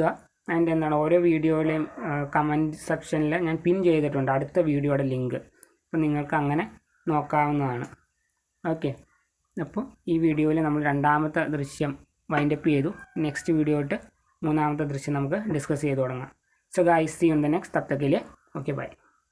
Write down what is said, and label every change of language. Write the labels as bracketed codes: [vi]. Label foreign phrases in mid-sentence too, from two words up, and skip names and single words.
[ml] അതിൻ്റെ എന്താണ് ഓരോ വീഡിയോയിലെയും [en] comment section [ml] ഞാൻ പിൻ ചെയ്തിട്ടുണ്ട് അടുത്ത വീഡിയോയുടെ ലിങ്ക്. അപ്പോൾ നിങ്ങൾക്ക് അങ്ങനെ നോക്കാവുന്നതാണ്. ഓക്കെ, അപ്പോൾ ഈ വീഡിയോയിൽ നമ്മൾ രണ്ടാമത്തെ ദൃശ്യം വൈൻഡപ്പ് ചെയ്തു. [en] next video [ml] ആയിട്ട് മൂന്നാമത്തെ ദൃശ്യം നമുക്ക് ഡിസ്കസ് ചെയ്ത് തുടങ്ങാം. [en] So guys, See you in the next. [hi] तब तक के लिए [en] Okay bye.